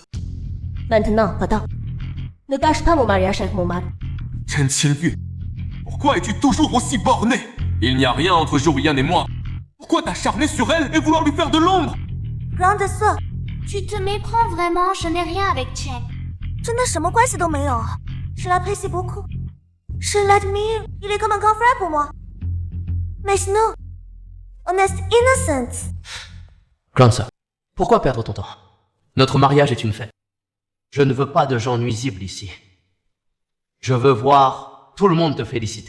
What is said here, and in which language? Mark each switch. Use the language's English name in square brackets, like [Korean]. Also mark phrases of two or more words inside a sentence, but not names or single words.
[French] Maintenant, attends. Ne gâche pas mon mariage avec mon mari. Chen Qingyu, pourquoi es-tu toujours aussi borné? Il n'y a rien entre Zhou Ruiyan et moi. Pourquoi t'acharner sur elle et vouloir lui faire de l'ombre? Grande sœur, Tu te méprends vraiment, je n'ai rien avec Chen. [Chinese] 真的什么关系都没有。 [French] Je l'apprécie beaucoup. Je l'admire. Il est comme un grand frère pour moi. Mais sinon, on est innocent. Grande sœur, pourquoi perdre ton temps? Notre mariage est une fête. Je ne veux pas de gens nuisibles ici. Je veux voir tout le monde te féliciter.